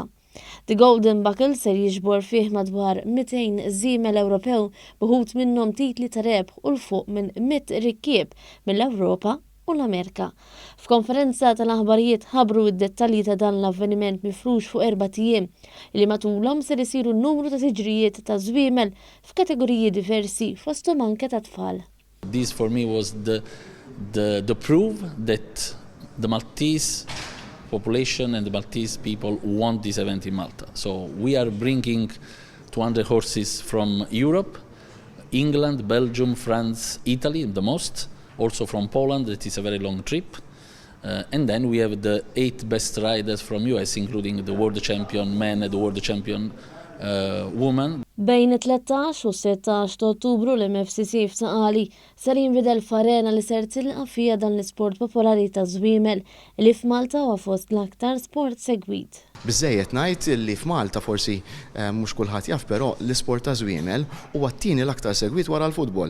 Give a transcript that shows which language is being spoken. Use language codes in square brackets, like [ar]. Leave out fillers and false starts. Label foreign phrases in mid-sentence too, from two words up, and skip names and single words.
[mt] The Golden Buckle ser jiġbor fih madwar 200 żiemel Ewropew b'ħut minnhom titli ta' rebħ u l-fuq minn 100 rikkieb mill-Ewropa u l-Amerika. F'konferenza tal-aħbarijiet ħabru id-dettalji ta' dan l-avveniment mifrux fuq 4 ijiem li matulhom ser isiru numru ta' tiġrijiet ta' żwiemel f'kategoriji diversi fosthom anke ta' tfal. [en] This for me was the proof that the Maltese population and the Maltese people want this event in Malta. So we are bringing 200 horses from Europe, England, Belgium, France, Italy the most, also from Poland, that is a very long trip. And then we have the 8 best riders from US, including the world champion men and the world champion women. [mt] Bejn 13 u 16 ta' Ottubru l-MFCC f'Saqali ser jinbidel f'arena li ser tilqa' fija dan l-isport popolari ta' żwiemel li f'Malta huwa fost l-aktar sport segwit. Biżejjed ngħid li f'Malta forsi mhux kulħadd jaf però l-isport ta' żwiemel huwa t-tieni l-aktar segwit wara l-futbol.